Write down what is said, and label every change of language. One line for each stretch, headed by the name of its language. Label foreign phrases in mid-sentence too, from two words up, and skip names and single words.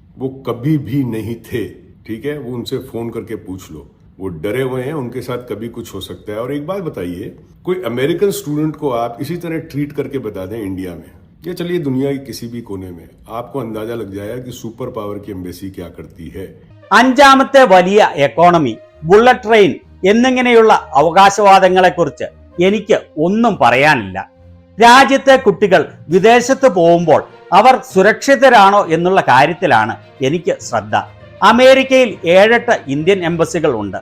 Hindi: वो कभी भी नहीं थे, ठीक है. वो उनसे फोन करके पूछ लो. वो डरे हुए हैं, उनके साथ कभी कुछ हो सकता है. और एक बात बताइए, कोई
English: American student
Hindi: को आप इसी तरह ट्रीट करके बता दें इंडिया में या चलिए दुनिया के किसी भी कोने में, आपको अंदाजा लग जाएगा कि
English: super power
Hindi: की एम्बेसी क्या करती है.
Malayalam: അഞ്ചാമത്തെ വലിയ എക്കോണമി,
English: bullet train
Malayalam: എന്നിങ്ങനെയുള്ള അവകാശവാദങ്ങളെക്കുറിച്ച് എനിക്ക് ഒന്നും പറയാനില്ല. രാജ്യത്തെ കുട്ടികൾ വിദേശത്ത് പോകുമ്പോൾ അവർ സുരക്ഷിതരാണോ എന്നുള്ള കാര്യത്തിലാണ് എനിക്ക് ശ്രദ്ധ. അമേരിക്കയിൽ 7-8
English: Indian embassies
Malayalam: ഉണ്ട്.